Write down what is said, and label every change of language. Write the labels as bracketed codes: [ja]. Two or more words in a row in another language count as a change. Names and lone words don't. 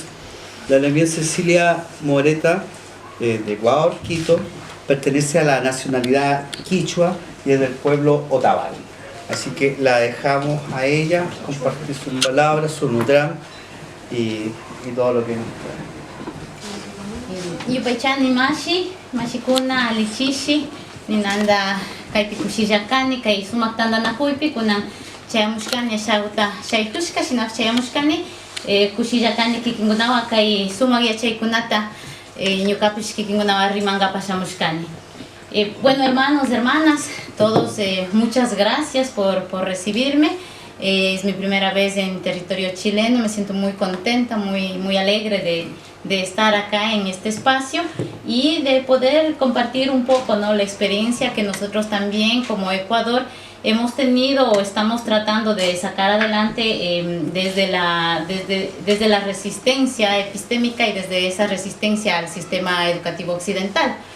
[es] La Lamien Cecilia Moreta, de Ecuador, Quito, pertenece a la nacionalidad quichua y es del pueblo Otavalo. Así que la dejamos a ella compartir sus palabras, su Nutram y todo lo que nos trae. [qu] Yupaychani mashikuna lichishi ninanda kaypi kushillakani kay sumak tandanakuypi kunan chayamushkani ashawta shaytushka shinaqa chayamushkani kushillakani kikinkunawan kay sumak yachaykunata ñukapish kikinkunawan rimankapas shamushkani. [es] Bueno, hermanos, hermanas, todos, muchas gracias por recibirme. Es mi primera vez en territorio chileno, me siento muy contenta, muy alegre de estar acá en este espacio y de poder compartir un poco, ¿no?, la experiencia que nosotros también como Ecuador hemos tenido o estamos tratando de sacar adelante desde la resistencia epistémica y desde esa resistencia al sistema educativo occidental.